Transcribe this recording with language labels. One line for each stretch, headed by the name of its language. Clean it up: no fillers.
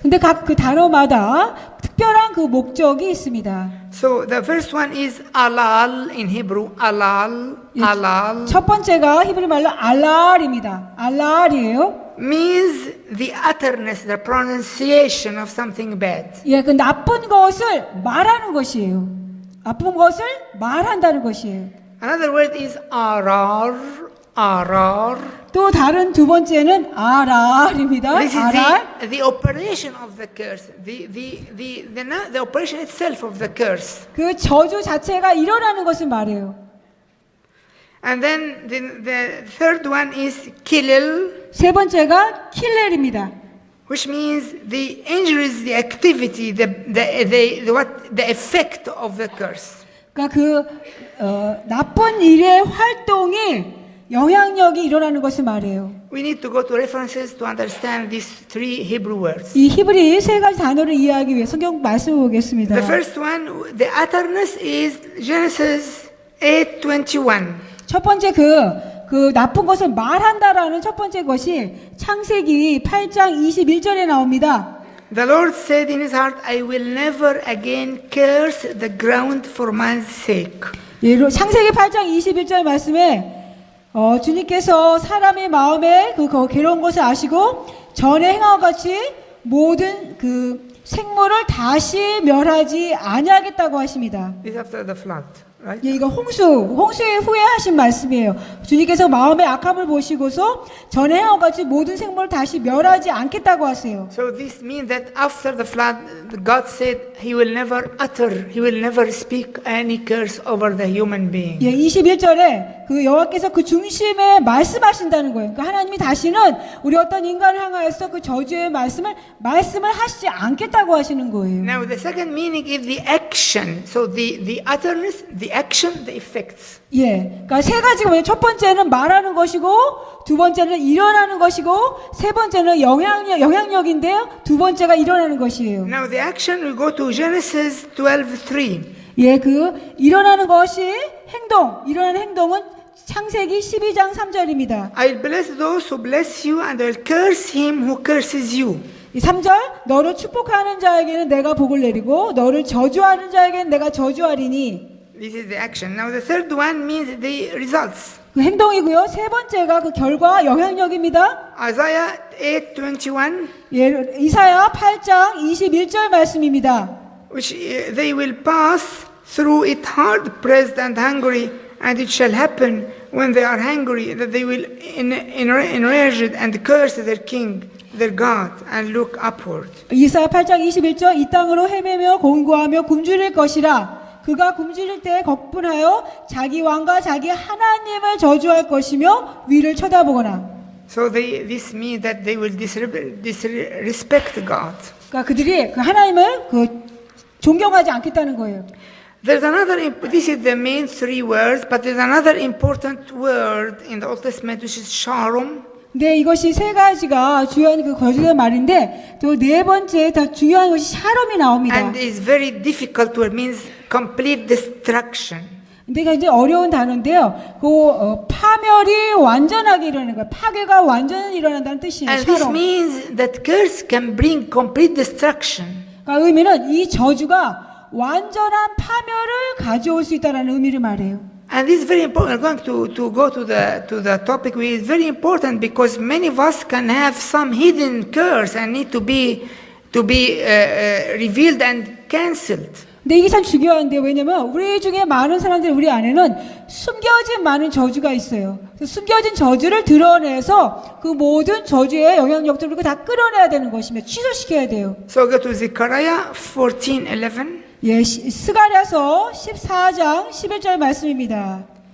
Korean: 근데 각 그 단어마다 특별한 그 목적이 있습니다.
English: So the first one is alal in Hebrew. Alal, alal
Korean: 첫 번째가 히브리 말로 알랄입니다. 알랄이에요.
English: means the utterness, the pronunciation of something bad.
Korean: 예, 그 나쁜 것을 말하는 것이에요. 나쁜 것을 말한다는 것이에요.
English: Another word is arar, arar.
Korean: 또 다른 두 번째는 아랄입니다.
English: This is
Korean: 아랄.
English: the operation of the curse, the operation itself of the curse.
Korean: 그 저주 자체가 일어나는 것을 말해요.
English: And then the third one is kilil,
Korean: 세 번째가 킬렐입니다.
English: which means the injuries, the activity, the effect of the curse.
Korean: 그러니까 나쁜 일의 활동이 영향력이 일어나는 것을 말해요.
English: We need to go to references to understand these three Hebrew words.
Korean: 이 히브리 세 가지 단어를 이해하기 위해 성경 말씀을 보겠습니다.
English: The first one, the utterness is Genesis 8:21.
Korean: 첫 번째 그 나쁜 것을 말한다라는 첫 번째 것이 창세기 8장 21절에 나옵니다.
English: The Lord said in his heart, I will never again curse the ground for man's sake.
Korean: 창세기 8장 21절 말씀에 주님께서 사람의 마음에 그 괴로운 것을 아시고 전에 행한 것 같이 모든 그 생물을 다시 멸하지 아니하겠다고 하십니다.
English: This is after the flood, right?
Korean: 예, 이거 홍수에 후에 하신 말씀이에요. 주님께서 마음의 악함을 보시고서 전에 행한 것 같이 모든 생물을 다시 멸하지 않겠다고 하세요.
English: So this means that after the flood, God said he will never speak any curse over the human being.
Korean: 예, 21절에 그 여호와께서 그 중심에 말씀하신다는 거예요. 그러니까 하나님이 다시는 우리 어떤 인간을 향하여서 그 저주의 말씀을 하시지 않겠다고 하시는 거예요.
English: Now the second meaning is the action. So the utterness, the the action, the effects.
Korean: 예, 그러니까 세 가지가 뭐냐면 첫 번째는 말하는 것이고, 두 번째는 일어나는 것이고, 세 번째는 영향력인데요. 두 번째가 일어나는 것이에요.
English: Now the action, we go to Genesis 12:3.
Korean: 예, 그 일어나는 것이 일어나는 행동은 창세기 12장 3절입니다.
English: I'll bless those who bless you and I'll curse him who curses you.
Korean: 이 3절, 너를 축복하는 자에게는 내가 복을 내리고 너를 저주하는 자에게는 내가 저주하리니.
English: This is the action. Now the third one means the results.
Korean: 그 행동이고요. 세 번째가 그 결과 영향력입니다.
English: Isaiah 8:21,
Korean: 예, 이사야 8장 21절 말씀입니다.
English: which they will pass through it hard pressed and hungry, and it shall happen when they are hungry that they will enraged and curse their king, their God, and look upward.
Korean: 이사야 8장 21절, 이 땅으로 헤매며 공고하며 굶주릴 것이라. 그가 굶주릴 때 걱분하여 자기 왕과 자기 하나님을 저주할 것이며 위를 쳐다보거나.
English: So this means that they will disrespect God.
Korean: 그러니까 그들이 그 하나님을 존경하지 않겠다는 거예요.
English: There's another, this is the main three words, but there's another important word in the Old Testament which is shalom.
Korean: 네, 이것이 세 가지가 주요한 그 거주된 말인데 또 네 번째 더 중요한 것이 샬롬이 나옵니다.
English: And it's very difficult word, means complete destruction.
Korean: 근데 이게 이제 어려운 단어인데요. 파멸이 완전하게 일어나는 거예요. 파괴가 완전히 일어난다는 뜻이에요.
English: And this
Korean: 샬롬.
English: means that curse can bring complete destruction.
Korean: 그러니까 의미는 이 저주가 완전한 파멸을 가져올 수 있다는 의미를 말해요.
English: And this is very important. We're going to go to the topic. It's very important because many of us can have some hidden curse and need to be revealed and cancelled.
Korean: 근데 이게 참 중요한데 왜냐면 우리 중에 많은 사람들이 우리 안에는 숨겨진 많은 저주가 있어요. 그래서 숨겨진 저주를 드러내서 그 모든 저주의 영향력들을 다 끌어내야 되는 것이며 취소시켜야 돼요.
English: So go to Zechariah 14:11.
Korean: 예, 스가랴서 14장 11절 말씀입니다.